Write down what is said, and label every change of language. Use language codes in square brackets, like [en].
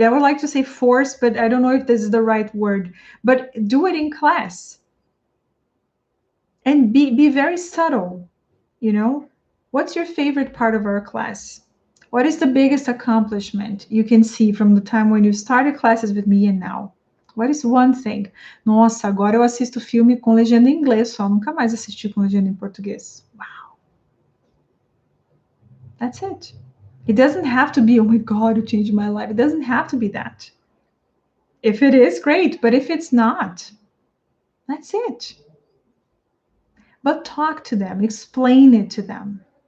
[en] I would like to say force, but I don't know if this is the right word. But do it in class, and be very subtle. You know, what's your favorite part of our class? What is the biggest accomplishment you can see from the time when you started classes with me and now? What is one thing? [pt] Nossa, agora eu assisto filme com legenda em inglês só, nunca mais assisti com legenda em português. [en] Wow. That's it. It doesn't have to be, oh my God, it changed my life. It doesn't have to be that. If it is, great. But if it's not, that's it. But talk to them, explain it to them.